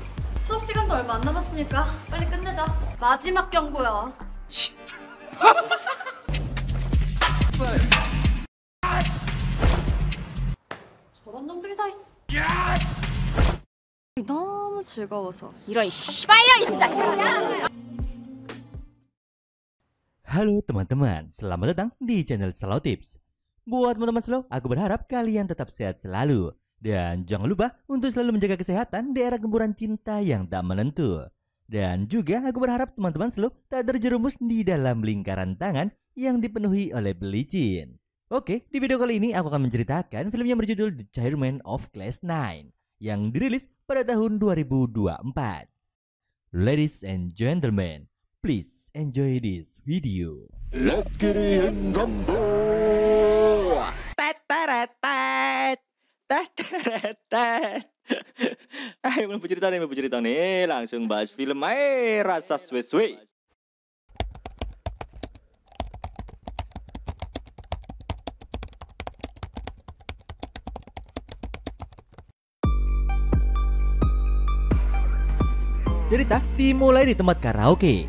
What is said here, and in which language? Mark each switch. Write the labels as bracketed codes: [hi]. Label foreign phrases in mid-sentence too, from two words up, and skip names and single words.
[ko] 수업 시간도 얼마 안 남았으니까 빨리 끝내자. 마지막 경고야. 저런 놈들이 다 있어. 너무 즐거워서. 이런 씨발년이 진짜. [id] Halo teman-teman, selamat datang di channel Slow Tips. Buat teman-teman slow, aku berharap kalian tetap sehat selalu. Dan jangan lupa untuk selalu menjaga kesehatan di era gempuran cinta yang tak menentu. Dan juga aku berharap teman-teman slow tak terjerumus di dalam lingkaran tangan yang dipenuhi oleh belicin. Oke, di video kali ini aku akan menceritakan film yang berjudul The Chairman of Class 9 yang dirilis pada tahun 2024. [en] Ladies and gentlemen, please enjoy this video. Let's get it in rumble. [id] Ayo mau cerita nih, langsung bahas film aja, rasa suwe-suwe. Cerita dimulai di tempat karaoke.